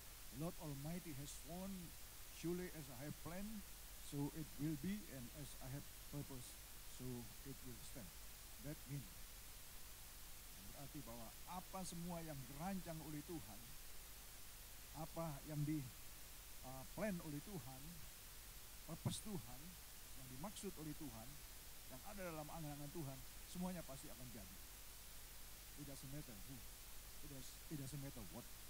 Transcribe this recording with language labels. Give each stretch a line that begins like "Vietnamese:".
English: The Lord Almighty has sworn, surely as I have planned, so it will be, and as I have purpose, so it will stand. That means,
Indonesian: berarti bahwa apa semua yang dirancang oleh Tuhan, apa yang plan oleh Tuhan, purpose Tuhan, yang dimaksud oleh Tuhan, yang ada dalam angan-angan Tuhan, semuanya pasti akan jadi.
English: It doesn't matter who, it doesn't matter what.